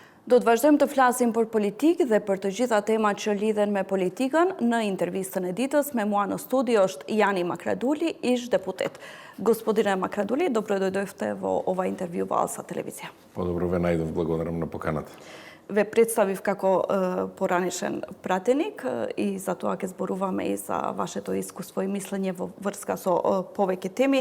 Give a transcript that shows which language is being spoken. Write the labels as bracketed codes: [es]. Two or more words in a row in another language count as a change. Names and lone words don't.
[sq] Do të vazhdojmë të flasim për politikë dhe për të gjitha temat që lidhen me politikën. Në intervistën e ditës me mua në studio është Jani Makraduli, ish deputet. [mk] Господине Макрадули, добро дојдовте во ова интервју во Алса телевизија. Подобро ве најдов, благодарам на поканата. Ве представив како поранешен пратеник и за тоа ќе зборуваме и за вашето искуство и мислење во врска со повеќе теми.